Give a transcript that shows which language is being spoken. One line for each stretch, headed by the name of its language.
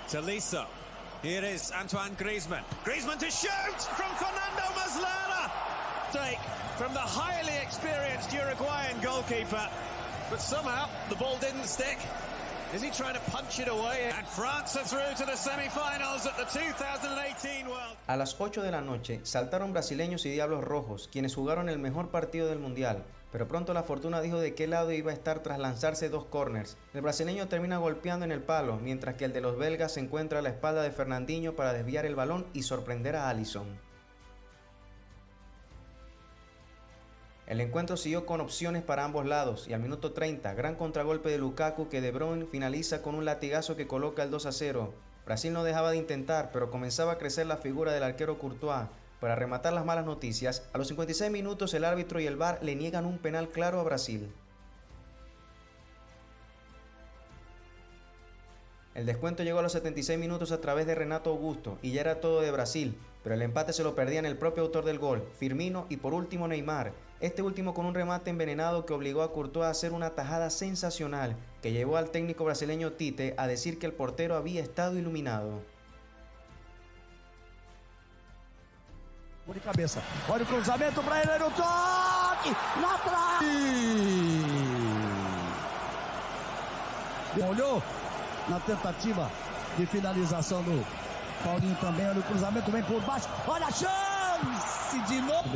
English: Tolisso, here is Antoine Griezmann. Griezmann to shoot from Fernando Muslera. Take from the highly experienced Uruguayan goalkeeper, but somehow the ball didn't stick. Is he trying to punch it away? And France are through to the semi-finals at the 2018 World.
Spanish: A las 8 de la noche saltaron brasileños y diablos rojos, quienes jugaron el mejor partido del mundial, pero pronto la fortuna dijo de qué lado iba a estar tras lanzarse 2 corners. El brasileño termina golpeando en el palo, mientras que el de los belgas se encuentra a la espalda de Fernandinho para desviar el balón y sorprender a Alisson. El encuentro siguió con opciones para ambos lados y al minuto 30, gran contragolpe de Lukaku que De Bruyne finaliza con un latigazo que coloca el 2-0. Brasil no dejaba de intentar, pero comenzaba a crecer la figura del arquero Courtois. Para rematar las malas noticias, a los 56 minutos el árbitro y el VAR le niegan un penal claro a Brasil. El descuento llegó a los 76 minutos a través de Renato Augusto y ya era todo de Brasil, pero el empate se lo perdían el propio autor del gol, Firmino, y por último Neymar, este último con un remate envenenado que obligó a Courtois a hacer una tajada sensacional que llevó al técnico brasileño Tite a decir que el portero había estado iluminado.
Portuguese: De cabeça, olha o cruzamento para ele, no toque, na trave! Olhou na tentativa de finalização do Paulinho também, olha o cruzamento, vem por baixo, olha a chance de novo!